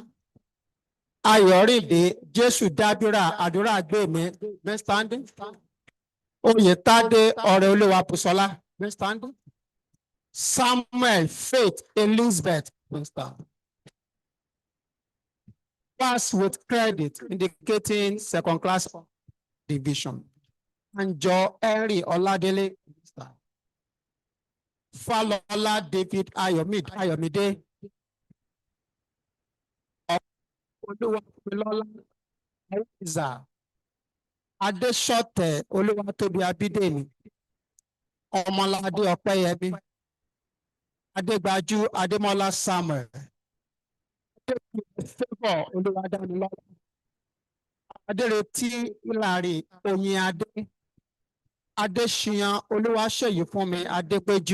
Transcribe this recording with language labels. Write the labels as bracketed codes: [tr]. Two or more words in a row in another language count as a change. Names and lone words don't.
[en] Ayoride Jesu Dabira Adura Agbemi, remain standing. Oyetade Oreoluwa Pusola, remain standing. Samuel Faith Elizabeth, remain standing. Pass with credit indicating second class division. Anjo Henry Oladele. Falola David Ayomide. Oluwatobilola Aiza. Adesote Oluwatobi Abidemi. Ọmọládé Ọpẹ́yẹmí. Adégbájú Adémọ́lá Samuel. Favour Olúwadámilọ́lá. Adérètí Ìlàrí Oyinadé. Adéṣíyan Olúwaṣèyífúnmi Adépéjú.